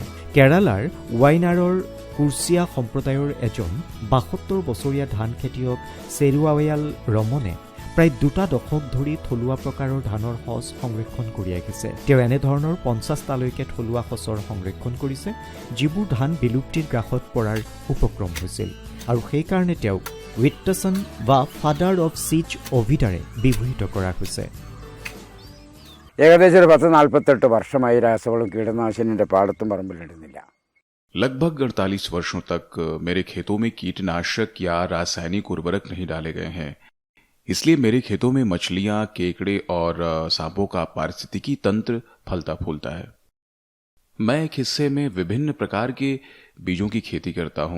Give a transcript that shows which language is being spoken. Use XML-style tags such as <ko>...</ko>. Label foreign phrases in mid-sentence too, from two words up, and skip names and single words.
<as>কেৰালাৰ ৱাইনাৰৰ কুৰ্চিয়া সম্প্ৰদায়ৰ এজন ৭২ বছৰীয়া ধান খেতিয়ক চেৰুৱায়াল ৰমনে প্ৰায় ২ দশক ধৰি থলুৱা প্ৰকাৰৰ ধানৰ সঁচ সংৰক্ষণ কৰি আহিছে। তেওঁ এনেধৰণৰ ৫০টালৈকে থলুৱা সঁচৰ সংৰক্ষণ কৰিছে, যিবোৰ ধান বিলুপ্তিৰ গ্ৰাসত পৰাৰ উপক্ৰম হৈছিল, আৰু সেইকাৰণে তেওঁক উইট্টাছন বা</as> <en>father of seeds</en> <as>অভিধাৰে বিভূষিত কৰা হৈছে।</as> <ml>ഏകദേശം ഒരു 10-48 വർഷമായി രാസവളം കീടനാശിനിയുടെ പാടത്തും പറമ്പിലിടുന്നില്ല।</ml> <hi>लगभग 48 वर्षों तक मेरे खेतों में कीटनाशक या रासायनिक उर्वरक नहीं डाले गए हैं। इसलिए मेरे खेतों में मछलियां, केकड़े और सांपों का पारिस्थितिकी तंत्र फलता फूलता है। मैं एक हिस्से में विभिन्न प्रकार के बीजों की खेती करता हूं।</hi>